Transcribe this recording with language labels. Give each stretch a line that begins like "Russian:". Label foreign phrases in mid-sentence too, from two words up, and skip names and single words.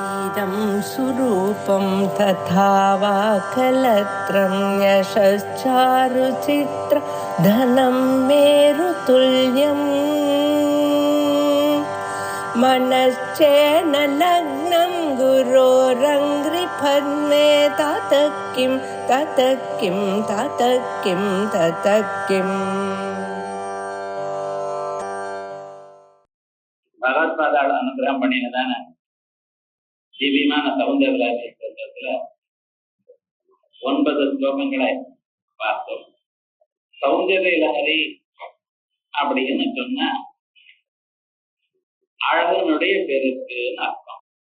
Sanskrit: इदं सुरूपं तथा वा कलत्रं यशश्चारुचित्र धनं मेरुतुल्यम् मनश्चेन लग्नं गुरोरङ्घ्रिपद्मे ततः किं ततः किं ततः किं ततः किम्.
Tamil: பகவத்பாதாவோட அனுகிரகம் பண்ணினதான திவ்யமான சௌந்தரராஜத்துல 9 ஸ்லோகங்களை பார்த்தோம். சௌந்தர்ய லஹரி அப்படின்னு சொன்னா அழகனுடைய பெருக்குன்னு அர்த்தம்.